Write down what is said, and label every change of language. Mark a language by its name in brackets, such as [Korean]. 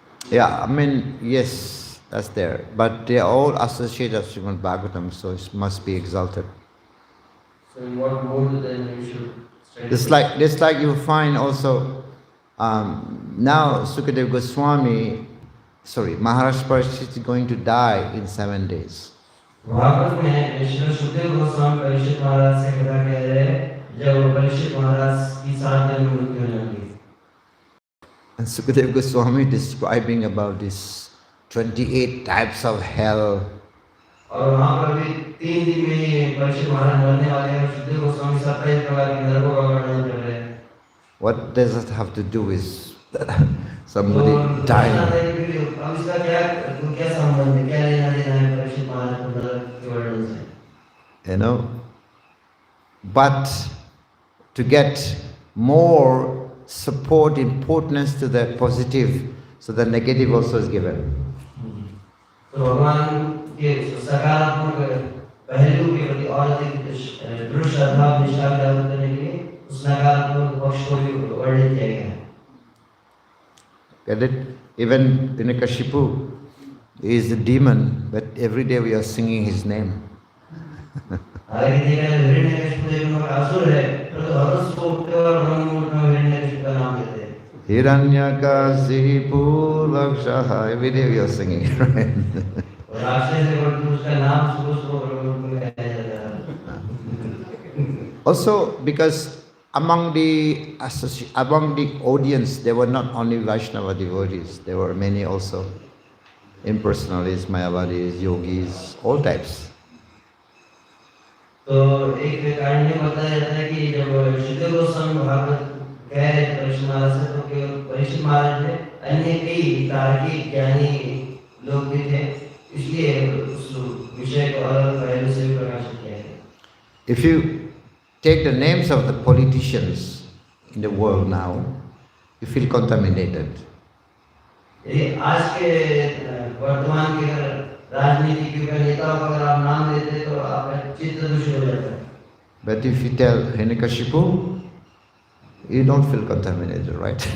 [English] Yeah, I mean, yes, that's there. But they are all associated with Srimad Bhagavatam, so it must be exalted. So in what mode then we should study? It's like you find also, now Sukadeva Goswami, Maharaja is going to die in 7 days. [Hindi] Bhagavat में श्री सुखदेव गोस्वामी परीक्षित महाराज से कथा कह रहे हैं, जब परीक्षित महाराज की 7 दिन में मृत्यु हो जाएगी। [English] And Sukadeva Goswami describing about these 28 types of hell. [Hindi] और वहाँ पर भी 3 दिन में ही परीक्षित महाराज मरने वाले हैं और सुखदेव गोस्वामी 27 प्रकार के नरकों का वर्णन कर रहे हैं। [English] What does it have to do with somebody dying? [Hindi] अब इसका क्या संबंध है, क्या लेना देना है परीक्षित महाराज को नरक के वर्णन से? [English] You know, but to get more support, importance to the positive, so the negative also is given. [Hindi] तो भगवान के सकारात्मक पहलू के प्रति और अधिक दृढ़ श्रद्धा और निष्ठा प्राप्त करने के लिए उस नकारात्मक पक्ष को भी वर्णित किया गया है। [English] Get it? Even Hiranyakashipu is a demon, but every day we are singing his name. [Hindi] हालांकि देखा जाए हिरण्यकशिपु एक असुर है, परंतु हर रोज को उठते और ब्रह्म मुहूर्त में हिरण्यकशिपु का नाम लेते हैं। [English] Hiranyakashipu Lakshaha, every day we are singing, right? [Hindi] और राक्षस से बढ़कर उसका नाम सुबह सुबह ब्रह्म मुहूर्त में गाया जाता है। [English] Also, because among the audience, there were not only Vaishnava devotees, there were many also impersonalists, Mayavadis, yogis, all types. [Hindi] तो एक कारण ये बताया जाता है कि जब सुखदेव गोस्वामी भागवत कह रहे थे परीक्षित महाराज से, तो केवल परीक्षित महाराज ने अन्य कई तार्किक ज्ञानी लोग भी थे, इसलिए उस विषय को अलग पहलू से भी प्रकाशित किया गया। [English] If you take the names of the politicians in the world now, you feel contaminated. [Hindi] यदि आज के वर्तमान के राजनीतिज्ञों का नेताओं का अगर आप नाम लेते तो आपका चित्त दूषित हो जाता है। [English] But if you tell Hiranyakashipu, you don't feel contaminated, right?